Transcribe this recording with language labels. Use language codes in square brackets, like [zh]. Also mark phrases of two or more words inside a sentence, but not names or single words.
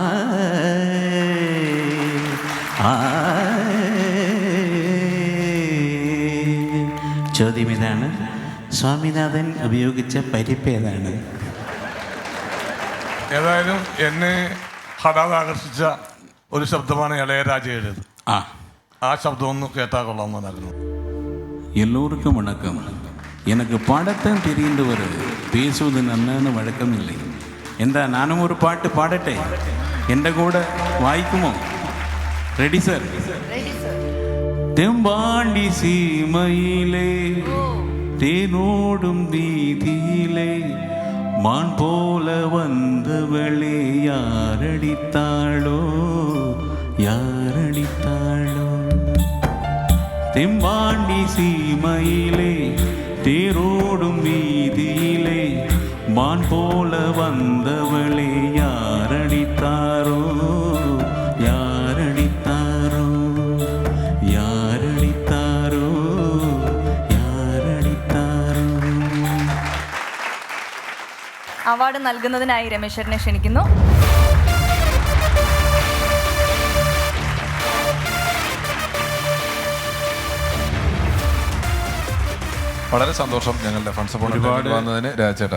[ml] ചോദ്യം ഇതാണ്, സ്വാമിനാഥൻ ഉപയോഗിച്ച പരിപ്പ് ഏതാണ്? ഏതായാലും എന്നെ ഹഠാത് ആകർഷിച്ച ഒരു ശബ്ദമാണ് ഇളയരാജയുടേത്. ആ ശബ്ദം ഒന്ന് കേട്ടാൽ കൊള്ളാമെന്നായിരുന്നു. [ta] எல்லோருக்கும் வணக்கம். எனக்கு பாடத்தான் தெரிந்தவர் பேசுவது நன்னான்னு வழக்கம் இல்லை. [ml] എന്താ നാനും ഒരു പാട്ട് പാടട്ടെ? എൻ്റെ കൂടെ വായിക്കുമോ? റെഡി സർ? [ta] தெம்பாண்டி சீமையிலே தேனோடும் வீதியிலே மான் போல வந்தவளே யாரடித்தாளோ யாரடித்தாளோ. தெம்பாண்டி சீமையிலே தேரோடும் வீதியிலே மான் போல வந்தவளே யாரடித்தாரோ யாரடித்தாரோ யாரடித்தாரோ யாரடித்தாரோ. [ml] അവാർഡ് നൽകുന്നതിനായി രമേശ്വരനെ ക്ഷണിക്കുന്നു. വളരെ സന്തോഷം ഞങ്ങളുടെ [en] fund support [ml] വന്നതിന് രാജേട്ടാ.